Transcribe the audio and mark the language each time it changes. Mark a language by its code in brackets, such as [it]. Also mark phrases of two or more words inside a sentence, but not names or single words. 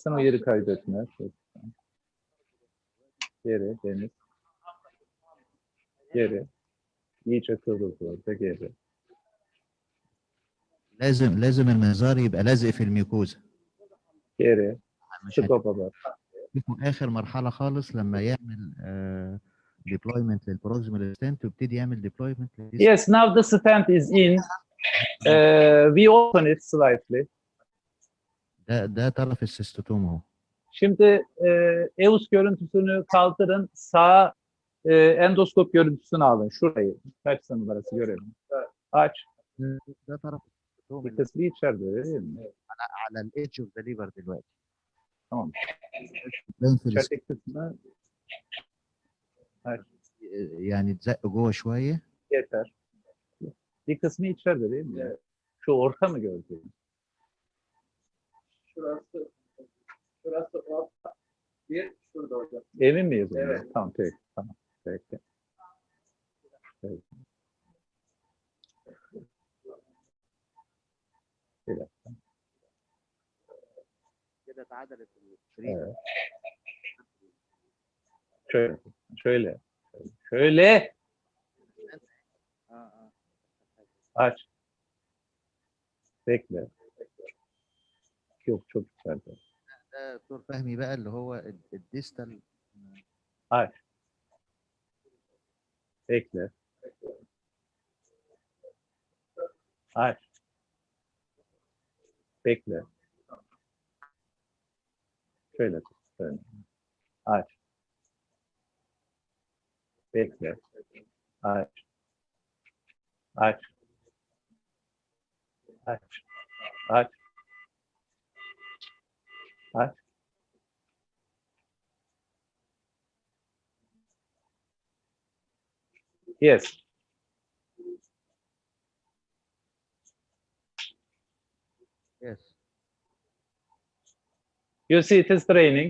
[tr] Sen o yeri kaybetme. Geri, deniz. Geri. İyice kıvrıl orada geri. [ar] لازم المنظار يبقى لازق في الميكوزا. [tr] Geri. [ar] مش سكوبا بقى. هتشوفوا اخر مرحله خالص لما يعمل [en] deployment للproximal stent [ar] ويبتدي يعمل ديبلويمنت. [en] Yes, now the stent is in. We open it slightly. [ar] ده طرف السيستوتوم اهو. [tr] Şimdi EUS görüntüsünü kaldırın. Sağ endoskop görüntüsünü alın. Şurayı. Kaç numarası görelim. Aç. [ar] ده طرف السيستوتوم. [tr] Bir kısmı içeride değil mi? [en] على the edge of the liver دلوقتي. [tr] Tamam. [ar] باين في [tr] İçerideki kısmı [ar] يعني تزق جوه شويه. [tr] Yeter. Bir kısmı içeride değil mi? Şu orta mı gördüğün? Şurası orta. Bir şurada hocam. Emin miyiz? Evet. Tamam peki. Tamam. Peki. Peki. Bir dakika. [ar] كده اتعدلت [tr] Evet. Şöyle. Aç. Bekle. Yok çok güzeldi. [ar] ده دكتور فهمي بقى اللي هو الديستال. [tr] Aç. Bekle. Aç. Bekle. Şöyle. Aç. Bekle. Aç. Aç. Aç. Aç. Aç. [en] Yes. Yes. You see it is training.